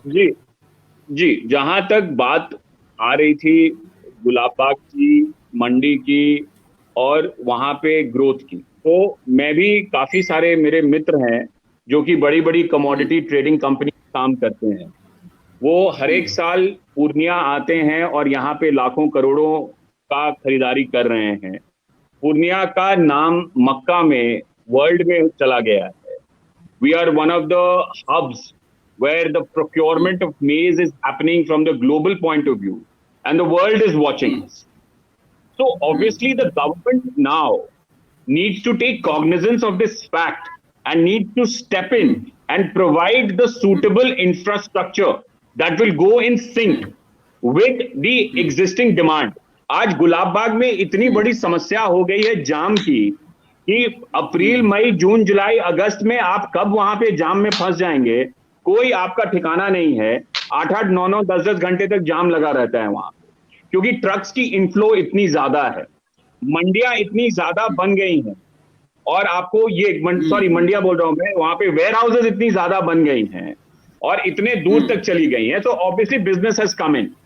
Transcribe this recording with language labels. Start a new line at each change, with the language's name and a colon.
Hindi: जी जी जहां तक बात आ रही थी गुलाब बाग की, मंडी की और वहां पे ग्रोथ की, तो मैं भी काफी सारे मेरे मित्र हैं जो कि बड़ी बड़ी कमोडिटी ट्रेडिंग कंपनी काम करते हैं। वो हर एक साल पूर्णिया आते हैं और यहाँ पे लाखों करोड़ों का खरीदारी कर रहे हैं। पूर्णिया का नाम मक्का में, वर्ल्ड में चला गया है।
English: We are one of the hubs where the procurement of maize is happening from the global point of view, and the world is watching us. So obviously the government now needs to take cognizance of this fact and needs to step in and provide the suitable infrastructure that will go in sync with the existing demand.
Hindi: आज गुलाब बाग में इतनी बड़ी समस्या हो गई है जाम की कि अप्रैल मई जून जुलाई अगस्त में आप कब वहां पे जाम में फंस जाएंगे कोई आपका ठिकाना नहीं है। 8-8 9-9 10-10 घंटे तक जाम लगा रहता है वहां, क्योंकि ट्रक्स की इनफ्लो इतनी ज्यादा है, मंडियां इतनी ज्यादा बन गई हैं, और आपको ये मंडियां बोल रहा हूं मैं, वहां पे वेयर हाउसेज इतनी ज्यादा बन गई हैं और इतने दूर तक चली गई हैं, तो
English: Obviously business has come in.